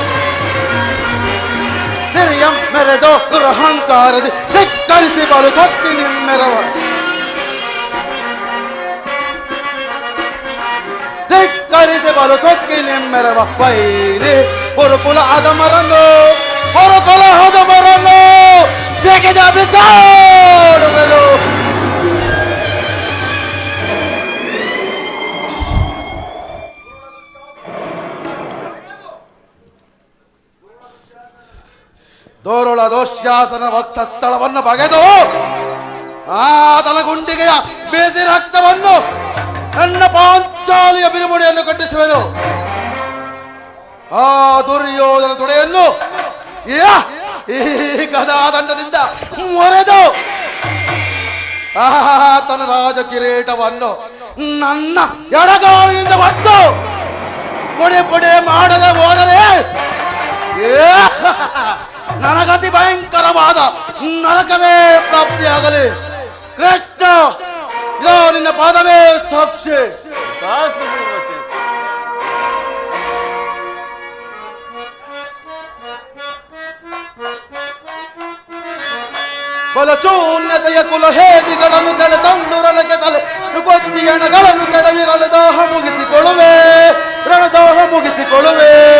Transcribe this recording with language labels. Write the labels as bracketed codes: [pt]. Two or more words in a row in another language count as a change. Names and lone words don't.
[kn] ಸಿರಿಯಂ ಮೆರೆದು ದುರಹಂಕಾರದಿ ಧಿಕ್ಕರಿಸಿ ಬಲು ಸೊತ್ತಿ ನಿಮ್ಮೆರವ ಧಿಕ್ಕರಿಸಿ ಬಲು ಸೊಕ್ಕಿ ನಿಮ್ಮೆರವ ವೈರಿ ಗುರುಕುಲ ಅಧಮರನ್ನು ಗುರುಕುಲ ಅಧಮರನ್ನು ಜಗದ ಬಿಸಾಡುವೆನು ದೋರುಳ ದೋಶ್ಯಾಸನ ಭಕ್ತ ಸ್ಥಳವನ್ನು ಬಗೆದು ಆ ತಲಗುಂಡಿಗೆಯ ಬೇಸಿ ರಕ್ತವನ್ನು ನನ್ನ ಪಾಂಚಾಲಿಯ ಬಿರುಮುಡಿಯನ್ನು ಕಟ್ಟಿಸುವೆನು. ಆ ದುರ್ಯೋಧನ ತೊಡೆಯನ್ನು ಈ ಗದಾದಂಡದಿಂದ ಮೊರೆದು ತನ್ನ ರಾಜ ಕಿರೀಟವನ್ನು ನನ್ನ ಎಡಗಾಲಿನಿಂದ ಒಟ್ಟು ಪೊಡೆ ಪೊಡೆ ಮಾಡದೆ ಹೋದರೆ ನನಗತಿ ಭಯಂಕರವಾದ ನರಕವೇ ಪ್ರಾಪ್ತಿಯಾಗಲಿ. ಕೃಷ್ಣ ಇದೋ ನಿನ್ನ ಪಾದವೇ ಸಾಕ್ಷಿ. ಬಲಶೂನ್ಯತೆಯ ಕುಲಹೇಡಿಗಳನ್ನು ಸೆಳೆ ತಂದುರಲಕ್ಕೆ ತಲೆ ಕೊಚ್ಚಿ ಎಣಗಳನ್ನು ಕೆಡವಿ ರಣದಾಹ ಮುಗಿಸಿಕೊಳ್ಳುವೆ ರಣದಾಹ ಮುಗಿಸಿಕೊಳ್ಳುವೆ.